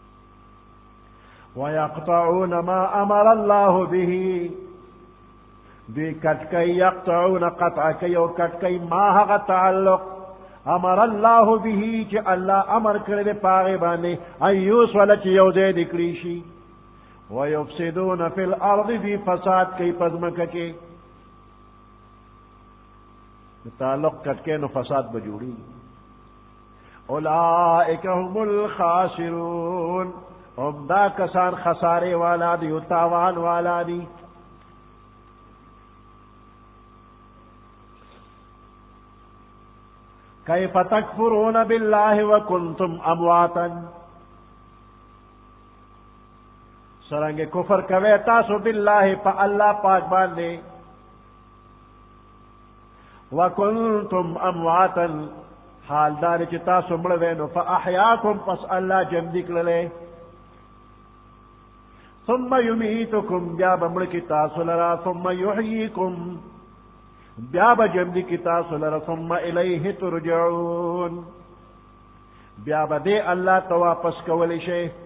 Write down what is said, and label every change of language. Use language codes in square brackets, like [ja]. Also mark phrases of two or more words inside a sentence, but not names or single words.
[ar] ويقطعون ما امر الله به [ps] دوی کټ کوي یقطعون قطع کوي او کټ کوي ما هغه تعلق [ar] امر الله به [ps] چې الله امر کړی دی په هغې باندې [ar] ان یوصله [ps] چې یو ځای دې کړي شي [ar] ويفسدون في الارض [ps] دوی فساد کوي په ځمکه کې تعلق کټ کوي نو فساد به جوړېږي [ar] اولئک هم الخاسرون [ps] هم دا کسان خسارے والا دی تاوان والا دی [ar] کیف تکفرون باللہ وکنتم امواتا [ps] سرنگ کفر کوي تاسو باللہ پا اللہ پاک باندے [ar] وکنتم امواتا [ps] حال دار چې تاسو مړه وئ نو فاحیاکم پس الله ژوندي کړلې [ar] ثم یمیتکم [ps] بیا به مړه کړي تاسو لره [ar] ثم یحییکم [ps] بیا به ژوندي کړي تاسو لره [ar] ثم الیه ترجعون [ps] بیا به دې الله ته واپس کولی شئ